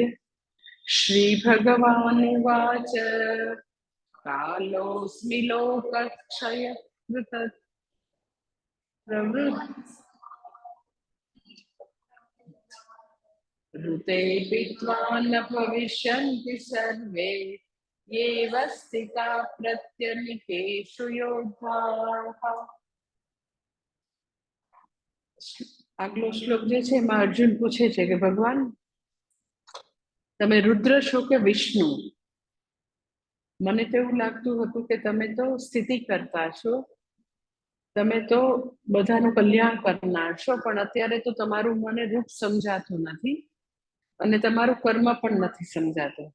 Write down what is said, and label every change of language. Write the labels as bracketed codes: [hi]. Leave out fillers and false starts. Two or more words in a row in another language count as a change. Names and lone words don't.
[sa] श्री भगवानुवाच कालोऽस्मि लोकक्षयकृत प्रवृत्ते ऋते विद्वा न भविष्यन्ति सर्वे येव स्थिता प्रत्यनीकेषु योधाः। [gu] આગલો શ્લોક જે છે એમાં અર્જુન પૂછે છે કે ભગવાન તમે રુદ્ર છો કે વિષ્ણુ? મને તો એવું લાગતું હતું કે તમે તો સ્થિતિ કરતા છો, તમે તો બધાનું કલ્યાણ કરનાર છો, પણ અત્યારે તો તમારું મને રૂપ સમજાતું નથી અને તમારું કર્મ પણ નથી સમજાતું.